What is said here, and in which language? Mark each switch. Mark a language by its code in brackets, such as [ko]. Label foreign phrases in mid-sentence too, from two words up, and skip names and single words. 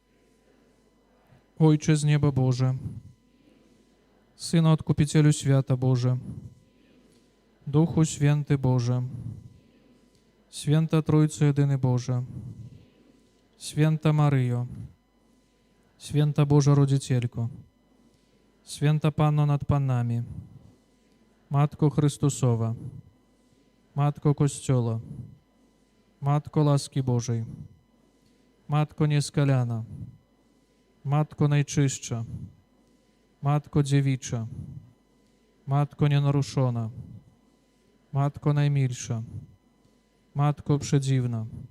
[pl] Ojcze z nieba Boże, Synu Odkupicielu świata Boże, Duchu Święty Boże, Święta Trójco Jedyny Boże, Święta Maryjo, Święta Boża Rodzicielko, Święta Panno nad pannami, Matko Chrystusowa, Matko Kościoła, Matko łaski Bożej, Matko nieskaliana, Matko najczystsza, Matko dziewicza, Matko nienaruszona, Matko najmilsza, Matko przedziwna,